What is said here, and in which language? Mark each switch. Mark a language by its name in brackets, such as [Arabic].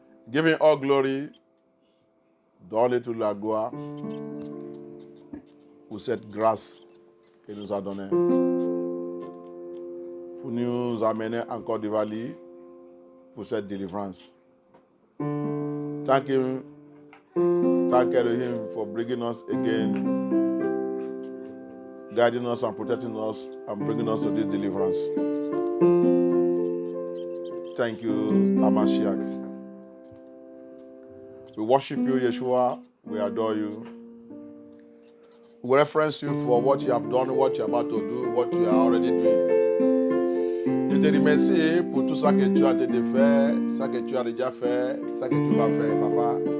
[English] Giving all glory, [French] donne toute la gloire pour cette grâce qu'il nous a donnée. Pour nous amener encore devant lui pour cette délivrance. [English] Thank him. Thank Elohim for bringing us again, guiding us and protecting us and bringing us to this deliverance. Thank you, Amashiach. We worship you, Yeshua. We adore you. We reference you for what you have done, what you are about to do, what you are already doing. [French] Je te remercie pour tout ça que tu as déjà fait, ça que tu as déjà fait, ça que tu vas faire, Papa.